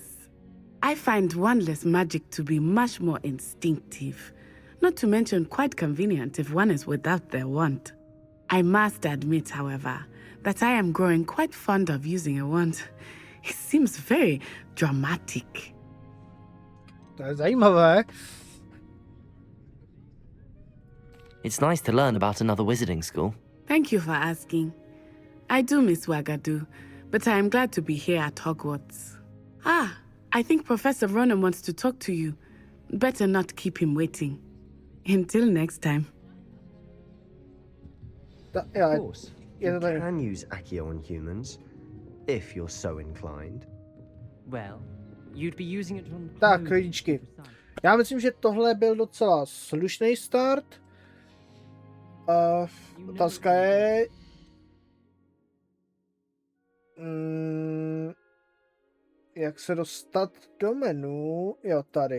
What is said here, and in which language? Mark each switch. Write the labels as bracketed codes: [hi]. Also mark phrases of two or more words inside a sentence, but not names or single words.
[en] I find wandless magic to be much more instinctive. Not to mention quite convenient if one is without their wand. I must admit, however, that I am growing quite fond of using a wand. It seems very dramatic. [cs] To je zajímavé. [en] It's nice to learn about another wizarding school. Thank you for asking. I do miss Wagadu, but I am glad to be here at Hogwarts. Ah, I think Professor Ronan wants to talk to you. Better not keep him waiting. Until next time. Of course, you can use Accio on humans, if you're so inclined. Well, you'd be using it on... [cs] Tak, lidičky. Já myslím, že tohle byl docela slušný start. Otázka je... jak se dostat do menu? Jo, tady.